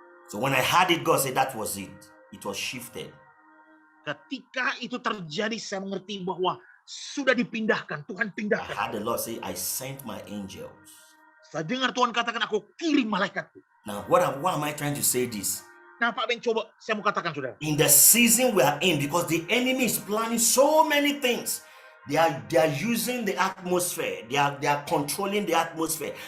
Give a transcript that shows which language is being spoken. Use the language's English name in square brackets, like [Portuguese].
[English] So when I heard it, God said that was it. It was shifted. [Indonesian] Ketika itu terjadi, saya mengerti bahwa sudah dipindahkan, Tuhan pindahkan. [English] heard the Lord say, I sent my angels. [Indonesian] Saya dengar Tuhan katakan, aku kirim malaikatku. [English] Now, what am I trying to say this? [Indonesian] Nah, Pak Ben, coba saya mau katakan, saudara. [English] In the season we are in, because the enemy is planning so many things. They are using the atmosphere. They are controlling the atmosphere.